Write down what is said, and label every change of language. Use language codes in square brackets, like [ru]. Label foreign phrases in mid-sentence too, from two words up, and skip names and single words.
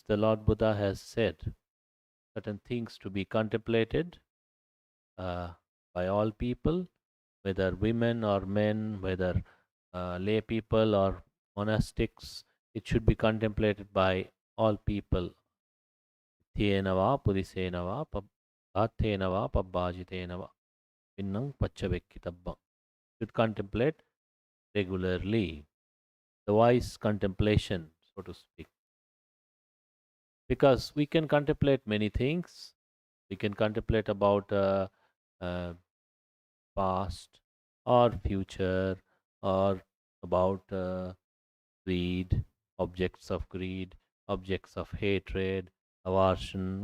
[en] The Lord Buddha has said certain things to be contemplated uh, by all people, whether women or men, whether lay people or monastics. It should be contemplated by all people. [pi] Thyena va pudisena va bhathena va pabbajitena va pinnang pachavekkitabbam. [en] Should contemplate regularly. The wise contemplation, so to speak. Because we can contemplate many things. We can contemplate about uh, past or future or about greed, objects of greed, objects of hatred, aversion.